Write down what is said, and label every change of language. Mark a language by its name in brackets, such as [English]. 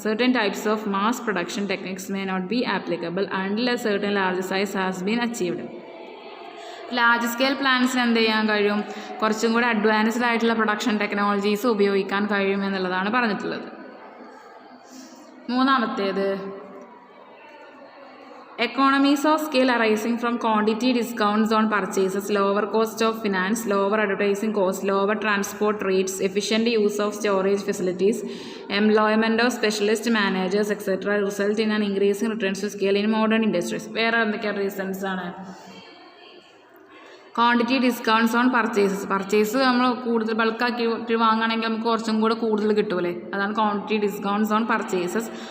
[English] Certain types of mass production techniques may not be applicable until a certain large size has been achieved. [Malayalam] Large scale പ്ലാന്റ്സിന് എന്ത് ചെയ്യാൻ കഴിയും, കുറച്ചും കൂടി advanced ആയിട്ടുള്ള production technologies ഉപയോഗിക്കാൻ കഴിയും എന്നുള്ളതാണ് പറഞ്ഞിട്ടുള്ളത്. മൂന്നാമത്തേത്, [English] Economies of scale arising from quantity discounts on purchases, lower cost of finance, lower advertising costs, lower transport rates, efficient use of storage facilities, employment of specialist managers, etc. result in an increasing returns to scale in modern industries. Where are the reasons? [Malayalam] Quantity discounts on purchase നമ്മൾ കൂടുതൽ ബൾക്കാക്കി വാങ്ങുകയാണെങ്കിൽ നമുക്ക് കുറച്ചും കൂടെ കൂടുതൽ കിട്ടുമല്ലേ, അതാണ് quantity discounts on purchases.